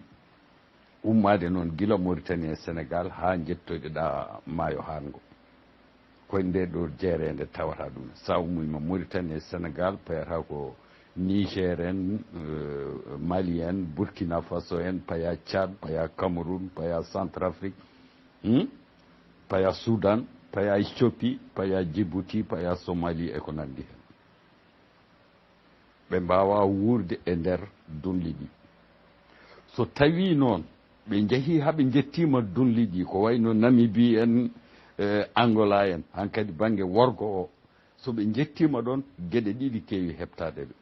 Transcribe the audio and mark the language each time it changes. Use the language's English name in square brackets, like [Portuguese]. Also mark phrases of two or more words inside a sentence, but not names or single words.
[Fula] ummade noon gila Mauritanie e Sénégal ha jettoyɗeɗa maayo hango koye nde ɗo jeerede tawata ɗum sa ummima Mauritanie e Sénégal payata ko Niger en Mali en Burkina Faso en paya Tchad paya Cameroun paya Centrafrique paya Soudan paya Éthiopie paya Djibouti paya Somalie e ko nandi hen ɓe mbawa wurde e nder dunli ɗi so tawi noon ɓe jeehi haɓe jettima dunliɗi ko wayno Namibie en Angola en hankkadi banggue worgo o so ɓe jettima ɗon gueɗe ɗiɗi keewi heɓtade